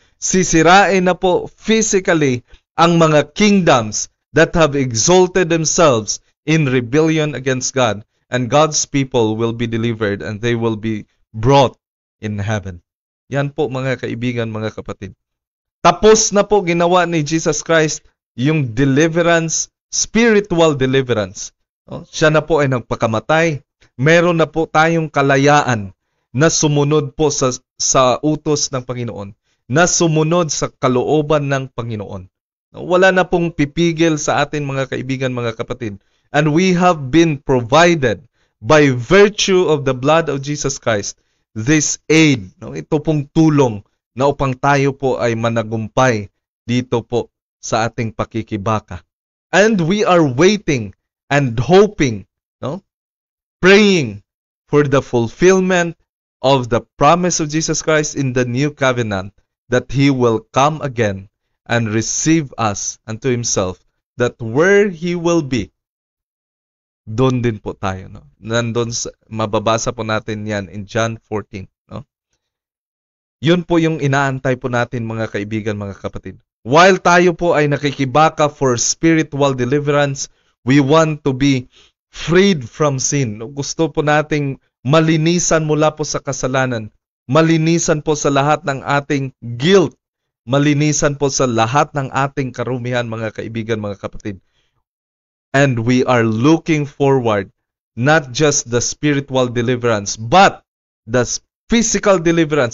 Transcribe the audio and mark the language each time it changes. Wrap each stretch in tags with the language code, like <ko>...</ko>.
<tl>Sisirain na po physically ang mga kingdoms</tl> <en>that have exalted themselves in rebellion against God. And God's people will be delivered and they will be brought in heaven.</en> <tl>Yan po, mga kaibigan, mga kapatid. Tapos na po ginawa ni Jesus Christ yung deliverance,</tl> <en>spiritual deliverance.</en> <tl>Siya na po ay nagpakamatay. Meron na po tayong kalayaan na sumunod po sa utos ng Panginoon, na sumunod sa kalooban ng Panginoon. Wala na pong pipigil sa atin, mga kaibigan, mga kapatid.</tl> <en>And we have been provided by virtue of the blood of Jesus Christ this aid, no?</en> <tl>Ito pong tulong na upang tayo po ay managumpay dito po sa ating pakikibaka.</tl> <en>And we are waiting and hoping, no? Praying for the fulfillment of the promise of Jesus Christ in the new covenant, that He will come again and receive us unto Himself, that where He will be,</en> <tl>doon din po tayo,</tl> <en>no?</en> <tl>Nandun, mababasa po natin yan in John 14, no? Yun po yung inaantay po natin, mga kaibigan, mga kapatid.</tl> <en>While</en> <tl>tayo po ay nakikibaka</tl> <en>for spiritual deliverance, we want to be freed from sin.</en> <tl>Gusto po nating malinisan mula po sa kasalanan, malinisan po sa lahat ng ating guilt, malinisan po sa lahat ng ating karumihan, mga kaibigan, mga kapatid.</tl> <en>And we are looking forward not just the spiritual deliverance, but the physical deliverance.</en>